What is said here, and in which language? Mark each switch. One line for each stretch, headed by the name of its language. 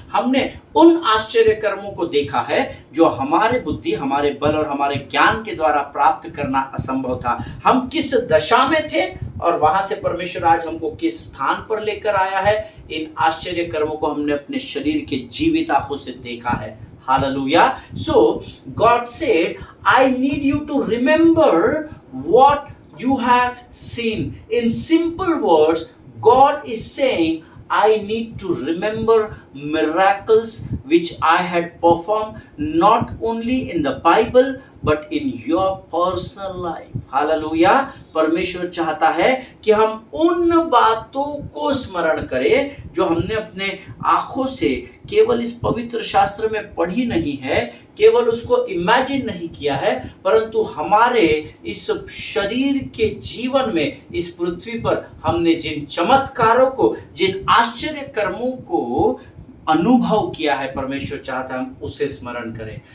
Hindi: हमने उन आश्चर्य कर्मों को देखा है जो हमारे बुद्धि, हमारे बल और हमारे ज्ञान के द्वारा प्राप्त करना असंभव था। हम किस दशा में थे और वहां से परमेश्वर आज हमको किस स्थान पर लेकर आया है, इन आश्चर्य कर्मों को हमने अपने शरीर के जीवित आंखों से देखा है।
English: Hallelujah. So God said, I need you to remember what you have seen. In simple words, God is saying, I need to remember miracles which I had performed not only in the Bible but in your personal life. Hallelujah.
Hindi: परमेश्वर चाहता है कि हम उन बातों को स्मरण करें जो हमने अपने आंखों से केवल इस पवित्र शास्त्र में पढ़ी नहीं है, केवल उसको इमेजिन नहीं किया है, परंतु हमारे इस शरीर के जीवन में इस पृथ्वी पर हमने जिन चमत्कारों को, जिन आश्चर्य कर्मों को अनुभव किया है, परमेश्वर चाहता है हम उसे स्मरण करें।